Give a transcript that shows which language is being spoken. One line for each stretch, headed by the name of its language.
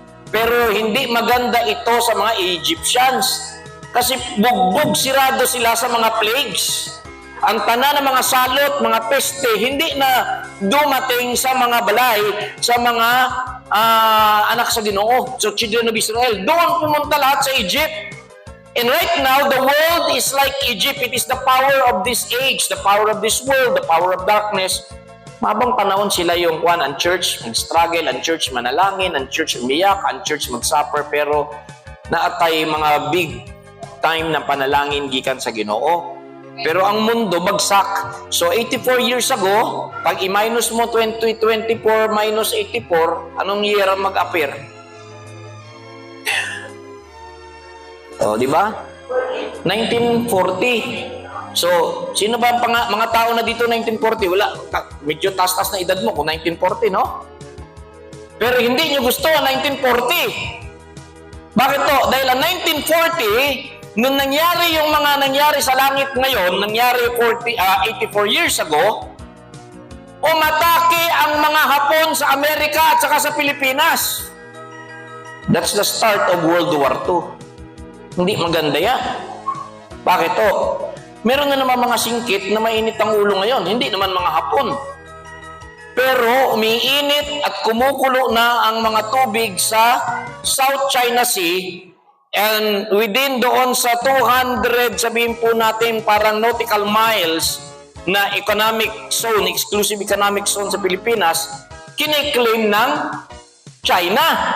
Filipino: Pero hindi maganda ito sa mga Egyptians. Kasi bugbog sirado sila sa mga plagues. Ang tanan ng mga salot, mga peste, hindi na dumating sa mga balay, sa mga anak sa Ginoo, sa
English: children of Israel.
Filipino: Doon pumunta lahat sa Egypt.
English: And right now, the world is like Egypt. It is the power of this age, the power of this world, the power of darkness.
Filipino: Mabang panahon sila yung ang church mag-struggle, ang church manalangin, ang church umiyak, ang church mag-suffer, pero naatay mga big time na panalangin
Cebuano: gikan sa Ginoo.
Filipino: Pero ang mundo bagsak. So
English: 84 years ago,
Filipino: pag i-minus mo 2024 minus 84, anong year ang mag-appear? Di ba? 1940. So, sino ba ang mga tao na dito 1940? Wala, medyo taas-taas na edad mo kung 1940, no? Pero hindi nyo gusto ang 1940. Bakit to? Dahil ang 1940, nung nangyari yung mga nangyari sa langit ngayon, nangyari
English: 84 years ago,
Filipino: umatake ang mga Hapon sa Amerika at saka sa Pilipinas.
English: That's the start of World War II.
Filipino: Hindi maganda yan. Bakit to? Meron na naman mga singkit na mainit ang ulo ngayon. Hindi naman mga Hapon. Pero umiinit at kumukulo na ang mga tubig sa South China Sea.
English: And within
Filipino: doon sa 200, sabihin po natin parang nautical miles na economic zone, exclusive economic zone sa Pilipinas, kiniklaim ng China.